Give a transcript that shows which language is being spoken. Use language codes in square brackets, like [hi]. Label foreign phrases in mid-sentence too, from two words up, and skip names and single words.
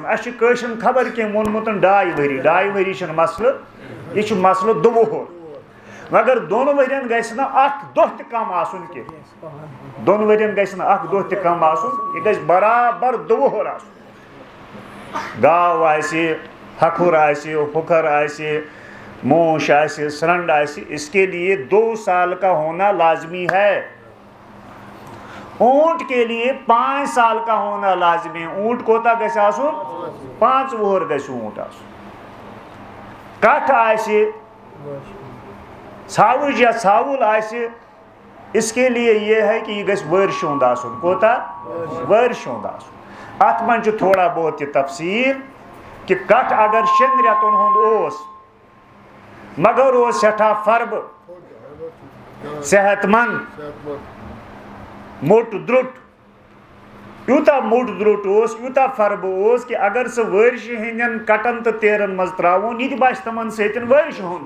[ks] اَسہِ چھِ کٲشرٮ۪ن خبر کینٛہہ ووٚنمُت 2 ؤری 2 ؤری چھُنہٕ مسلہٕ یہِ چھُ مسلہٕ دوٚوُہُر مگر 2 ؤرین گژھِ نہٕ اکھ دۄہ تہِ کم آسُن کینٛہہ 2 ؤرین گژھِ نہٕ اکھ دۄہ تہِ کم آسُن یہِ گژھِ برابر دوٚوُہُر آسُن. گاو آسہِ ہکھُر آسہِ ہُکھر آسہِ موش آسہِ سرنڈ آسہِ [ur] اس کے لیے 2 سال کا ہونا لازمی ہے. اونٹ کے لیے 5 سال کا ہونا لازمی ہے. [ks] اونٹ کوتاہ گژھِ آسُن 5 وُہُر گژھِ اونٹ آسُن. کٹھ آسہِ ژھاوٕج یا ژھاوُل آسہِ [ur] اس کے لیے یہ ہے کہ [ks] یہ گژھِ ؤرشہِ ہُنٛد آسُن. کوتاہ ؤرشہِ ہُنٛد آسُن. اتھ منٛز چھُ تھوڑا بہت یہِ تفصیٖل کہ کٹھ اگر 6 رٮ۪تن ہُنٛد اوس مگر اوس سٮ۪ٹھاہ فربہٕ صحت مند موٚٹ درٛوٚٹ یوٗتاہ موٚٹ درٛوٚٹ اوس یوٗتاہ فربہٕ اوس کہ اگر سُہ ؤرشہِ ہٕنٛدٮ۪ن کٹن تہٕ تیرن منٛز ترٛاوُن یہِ تہِ باسہِ تِمن سۭتۍ ؤرشہِ ہُنٛدٕے.